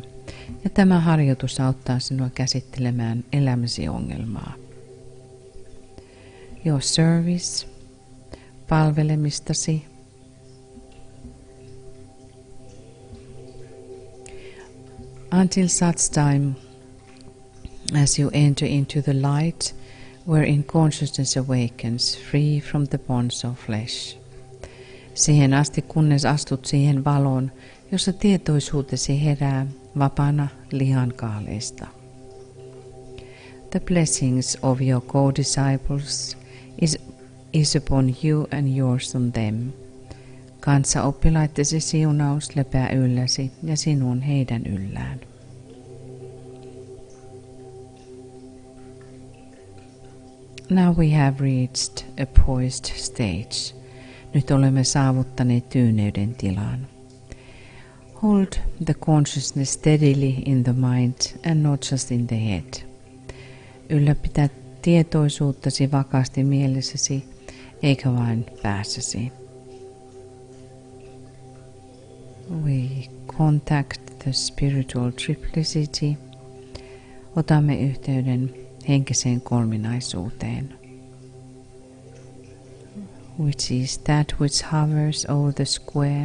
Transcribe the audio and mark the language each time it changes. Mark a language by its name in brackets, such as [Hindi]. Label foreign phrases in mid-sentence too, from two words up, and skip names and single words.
[Finnish] Ja tämä harjoitus auttaa sinua käsittelemään elämäsi ongelmaa. [English] Your service, palvelemistasi, until such time as you enter into the light wherein consciousness awakens free from the bonds of flesh. [Finnish] Siihen asti, kunnes astut siihen valoon, jossa tietoisuutesi herää vapaana lihankaaleista. [English] The blessings of your co-disciples is upon you and yours on them. [Finnish] Kanssaoppilaittesi siunaus lepää ylläsi ja sinun heidän yllään. [English] Now we have reached a poised stage. [Finnish] Nyt olemme saavuttaneet tyyneyden tilan. [English] Hold the consciousness steadily in the mind and not just in the head. [Finnish] Ylläpitä tietoisuuttasi vakaasti mielessäsi, eikä vain päässäsi. [English] We contact the spiritual triplicity. [Finnish] Otamme yhteyden henkiseen kolminaisuuteen, [English] which is that which hovers over the square.